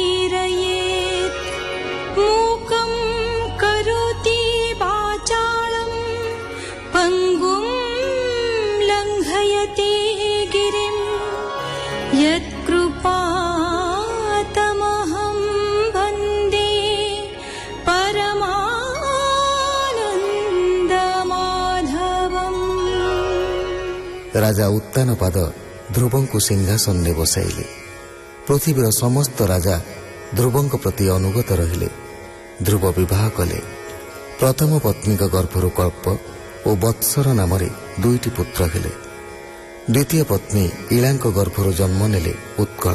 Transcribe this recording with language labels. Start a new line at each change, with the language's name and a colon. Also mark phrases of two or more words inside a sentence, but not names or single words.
Sanskrit: मूकं करोति वाचालं पङ्गुं लङ्घयति गिरिं यत्कृपातमहं वन्दे परमानन्दमाधवम्।
Odia: ରାଜା ଉତ୍ତାନପାଦ ଧ୍ରୁବଙ୍କୁ ସିଂହାସନରେ ବସାଇଲେ। ପୃଥିବୀର ସମସ୍ତ ରାଜା ଧ୍ରୁବଙ୍କ ପ୍ରତି ଅନୁଗତ ରହିଲେ। ଧ୍ରୁବ ବିବାହ କଲେ। ପ୍ରଥମ ପତ୍ନୀଙ୍କ ଗର୍ଭରୁ କଳ୍ପ ଓ ବତ୍ସର ନାମରେ 2ଟି ପୁତ୍ର ହେଲେ। ଦ୍ୱିତୀୟ ପତ୍ନୀ ଇଳାଙ୍କ ଗର୍ଭରୁ ଜନ୍ମ ନେଲେ ଉତ୍କଳ।